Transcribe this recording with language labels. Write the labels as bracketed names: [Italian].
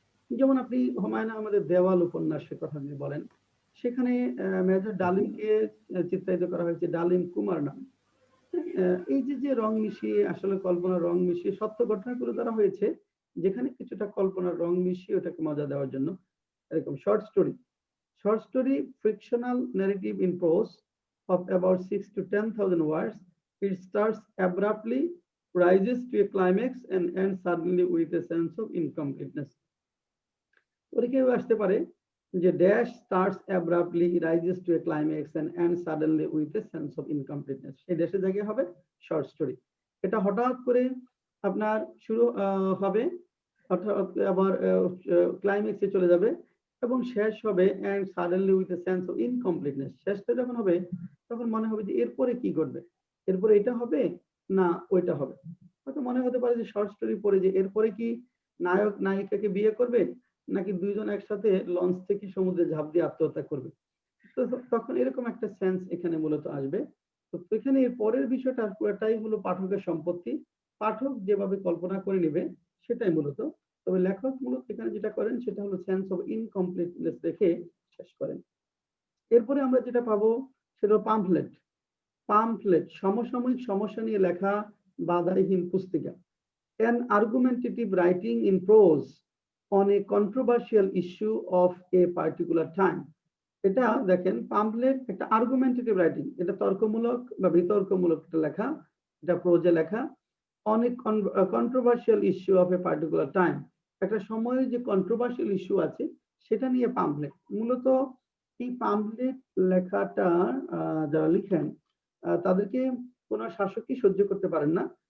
[Bangla] যেমন আপনি হুমায়ুন আহমেদের দেওয়াল উপন্যাসের কথা যদি বলেন, সেখানে মেজর ডালিমকে চিত্রায়িত করা হয়েছে ডালিম কুমার নাম। এই যে রং মিশিয়ে, আসলে কল্পনার রং মিশিয়ে সত্য ঘটনাগুলো দ্বারা হয়েছে, যেখানে কিছুটা কল্পনার রং মিশিয়ে ওটাকে মজা দেওয়ার জন্য। এরকম short story, [English] short story fictional narrative in prose of about 6 to 10,000 words. It starts abruptly, rises to a climax and ends suddenly with a sense of incompleteness. [Bangla] ওরে কেউ আসতে পারে যে dash [English] starts abruptly, rises to a climax and ends suddenly with a sense of incompleteness. [Bangla] এই ড্যাশের জায়গায় হবে short story. এটা হঠাৎ করে আপনার শুরু হবে, অর্থাৎ আবার ক্লাইম্যাক্সে চলে যাবে এবং শেষ হবে [English] and suddenly with a sense of incompleteness. [Bangla] শেষটা যখন হবে তখন মনে হবে যে এরপরে কি ঘটবে, এরপরে এটা হবে না ওইটা হবে। হয়তো মনে হতে পারে যে শর্ট স্টোরি পড়ে যে এরপরে কি নায়ক নায়িকাকে বিয়ে করবে নাকি দুইজন একসাথে লঞ্চ থেকে সমুদ্রে ঝাঁপ দিয়ে আত্মহত্যা করবে। তো তখন এরকম একটা সেন্স এখানে মূলত আসবে। তো এখানে এর পরের বিষয়টা পুরোটাই হলো পাঠকের সম্পত্তি, পাঠক যেভাবে কল্পনা করে নেবে সেটাই মূলত। তবে লেখক মূলত এখানে যেটা করেন সেটা হলো সেন্স অফ ইনকমপ্লিটনেস রেখে শেষ করেন। এরপরে আমরা যেটা পাবো সেটা পাম্পলেট। পাম্পলেট সমসাময়িক সমস্যা নিয়ে লেখা বাধাহীন পুস্তিকা। [English] An argumentative writing in prose on a controversial issue of a particular time. [Bangla] এটা দেখেন পাম্পলেট একটা আর্গুমেন্টেটিভ রাইটিং, এটা তর্কমূলক বা বিতর্কমূলক একটা লেখা, এটা প্রোজে লেখা। [English] on a controversial issue of a particular time, [Bangla] একটা সময়ে যে কন্ট্রোভার্সিয়াল ইস্যু আছে সেটা নিয়ে পাম্পলেট। মূলত এই পাম্পলেট লেখাটা যারা লিখেন তাদেরকে কোন শাসকই সহ্য করতে পারেন না।